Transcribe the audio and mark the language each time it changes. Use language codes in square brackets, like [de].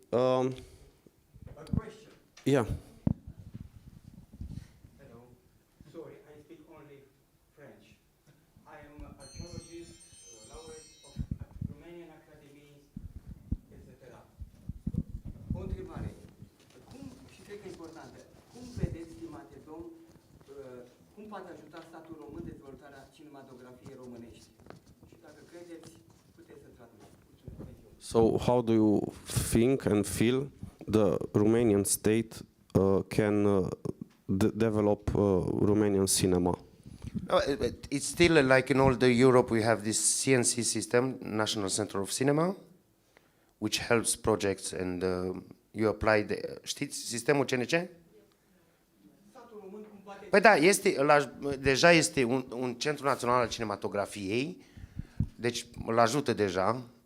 [en] A question. Yeah. Hello. Sorry, I speak only French. I am archaeologist, laureate of Romanian Academy, etc. [ro] O întrebare. Cum, și cred că e importantă, cum vedeți, stimate domn, cum poate ajuta statul român dezvoltarea cinematografiei românești? Și dacă credeți, puteți să traduceți. Mulțumesc. [en] So how do you think and feel the Romanian state can develop Romanian cinema? It's still like in all the Europe we have this CNC system, National Center of Cinema, which helps projects and you apply [ro] știți sistemul CNC? Statul român cum poate... Păi da, deja este un centru național al cinematografiei, deci îl ajută deja.